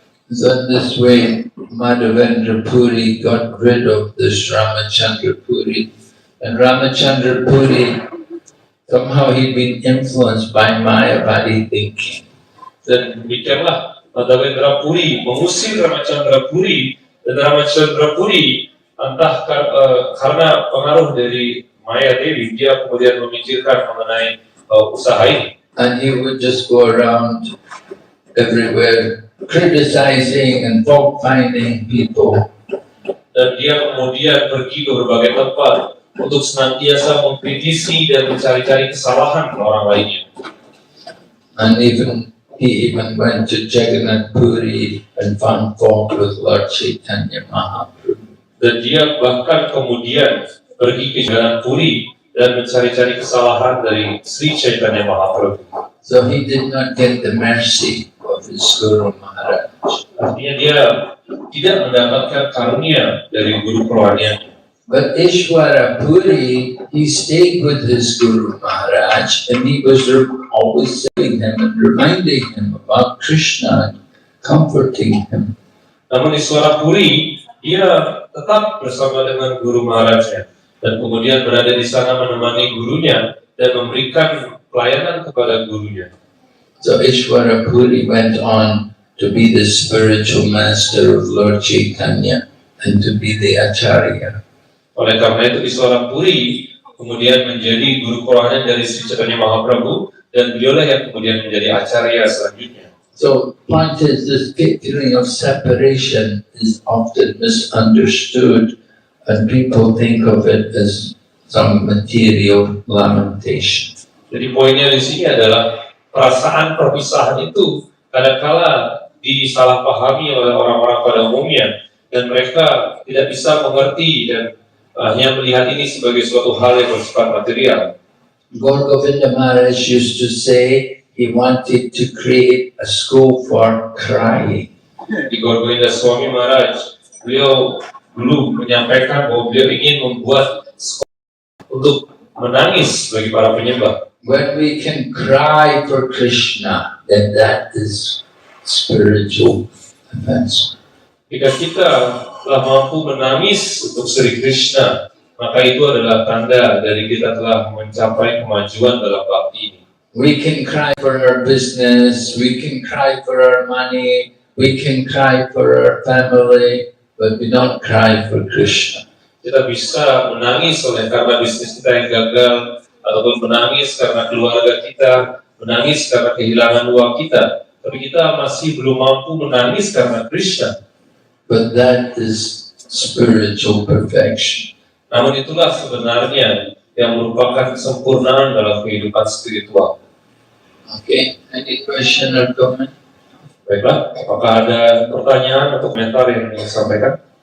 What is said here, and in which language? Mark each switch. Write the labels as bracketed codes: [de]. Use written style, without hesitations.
[en] So in this way, Madhavendra Puri got rid of this Ramachandra Puri. And Ramachandra Puri, somehow he'd been influenced by Mayavadi thinking. [id] Dan demikianlah Madhavendra Puri mengusir Ramachandra Puri, dan Ramachandra Puri entah karena pengaruh dari Maya Dewi, dia kemudian memikirkan mengenai usaha ini. [en] And he would just go around everywhere criticizing and fault finding people. [id] Dan dia kemudian pergi ke berbagai tempat untuk senantiasa mengkritisi dan mencari-cari kesalahan orang lainnya. [en] And he even went to Jagannath Puri and found fault with Lord Chaitanya Mahaprabhu. [id] Dan dia bahkan kemudian pergi ke Jagannath Puri dan mencari-cari kesalahan dari Sri Chaitanya Mahaprabhu. [en] So he did not get the mercy of his Guru Maharaj. [id] Artinya dia tidak mendapatkan karunia dari guru kerohaniannya. [en] But Ishwara Puri, he stayed with his Guru Maharaj and he was always telling him and reminding him about Krishna and comforting him. [id] Namun Ishwara Puri, dia tetap bersama dengan Guru Maharajnya dan kemudian berada di sana menemani gurunya dan memberikan pelayanan kepada gurunya. [en] So Ishwara Puri went on to be the spiritual master of Lord Chaitanya and to be the Acharya. [id] Oleh karena itu Ishwara Puri kemudian menjadi guru kerohanian dari Sri Chaitanya Mahaprabhu dan beliaulah yang kemudian menjadi Acharya selanjutnya. [en] So point is, this feeling of separation is often misunderstood and people think of it as some material lamentation. [id] Jadi poinnya di sini adalah perasaan perpisahan itu kadang-kala disalahpahami oleh orang-orang pada umumnya dan mereka tidak bisa mengerti dan hanya melihat ini sebagai suatu hal yang bersifat material. [en] Gaur Govinda Maharaj used to say he wanted to create a school for crying. [id] Di Gaur Govinda Swami Maharaj, beliau dulu menyampaikan bahwa beliau ingin membuat sekolah untuk menangis bagi para penyembah. [en] When we can cry for Krishna, then that is spiritual advancement. [id] Jika kita telah mampu menangis untuk Sri Krishna, maka itu adalah tanda dari kita telah mencapai kemajuan dalam bakti ini. [en] We can cry for our business, we can cry for our money, we can cry for our family, but we don't cry for Krishna. [id] Kita bisa menangis oleh karena bisnis kita yang gagal, ataupun menangis karena keluarga kita, menangis karena kehilangan uang kita, tapi kita masih belum mampu menangis karena Krishna. [en] But that is spiritual perfection. [id] Namun itulah sebenarnya yang merupakan kesempurnaan dalam kehidupan spiritual. [en] Okay, any question or comment? [id] Baiklah, apakah ada pertanyaan atau komentar yang ingin disampaikan?